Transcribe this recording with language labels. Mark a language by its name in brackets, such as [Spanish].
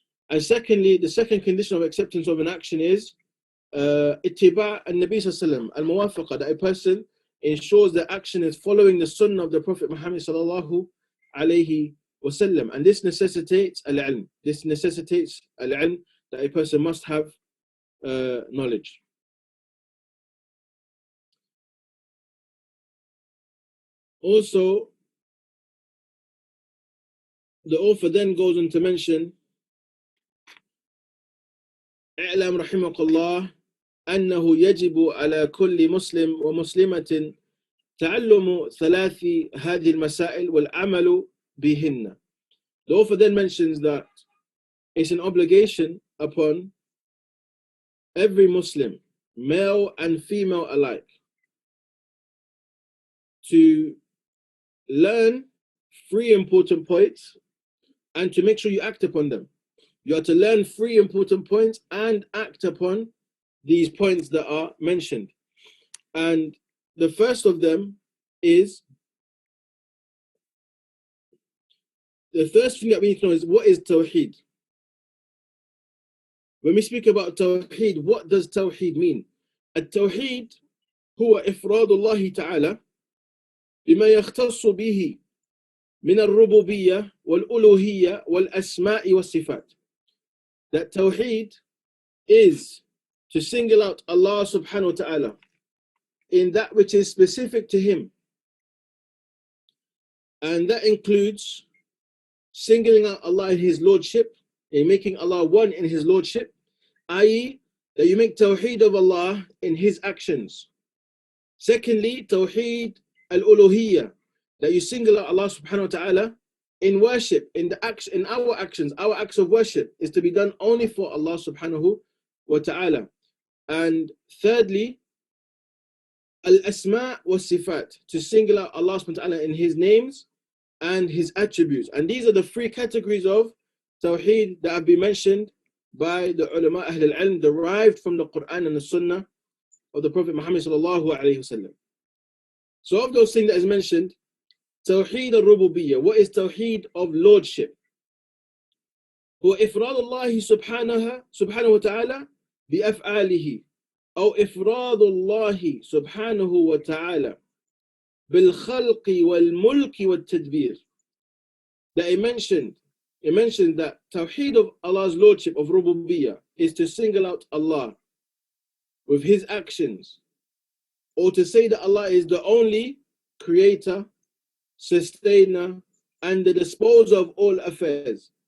[English] And secondly, the second condition of acceptance of an action is ittiba' an-Nabi sallallahu alaihi wasallam, al-muwafaqa, that a person ensures that action is following the sunnah of the Prophet Muhammad sallallahu alaihi wasallam. And this necessitates al-ilm. This necessitates al-ilm, that a person must have knowledge. Also, the author then goes on to mention, [Arabic] اعلم رحمك الله أنه يجب على كل مسلم ومسلمة تعلم 3 هذه المسائل والعمل بهن. [English] The author then mentions that it's an obligation upon every Muslim, male and female alike, to learn 3 important points and to make sure you act upon them. You are to learn 3 important points and act upon these points that are mentioned. And the first of them is, the first thing that we need to know is, what is Tawheed? When we speak about Tawheed, what does Tawheed mean? [Arabic] التوحيد هو إفراد الله تعالى بما يختص به من الربوبية والألوهية والأسماء والصفات. [English] That Tawheed is to single out Allah subhanahu wa ta'ala in that which is specific to Him. And that includes singling out Allah in His Lordship, in making Allah one in His Lordship, i.e. that you make Tawheed of Allah in His actions. Secondly, Tawheed al-Uluhiyyah, that you single out Allah subhanahu wa ta'ala in worship, in our actions. Our acts of worship is to be done only for Allah subhanahu wa ta'ala. And thirdly, al-asma' wa sifat, to single out Allah subhanahu wa ta'ala in His names and His attributes. And these are the 3 categories of Tawheed that have been mentioned by the ulama Ahl al-Ilm, derived from the Quran and the Sunnah of the Prophet Muhammad sallallahu alayhi wasallam. So of those things that is mentioned, Tawheed al-Rububiyyah, what is Tawheed of Lordship? [Arabic] هو إفراد الله سبحانه وتعالى بأفعاله أو إفراد الله سبحانه وتعالى بالخلق والملك والتدبير. [English] That it mentioned that Tawheed of Allah's Lordship of Rububiyyah is to single out Allah with His actions, or to say that Allah is the only creator, sustainer, and the disposer of all affairs.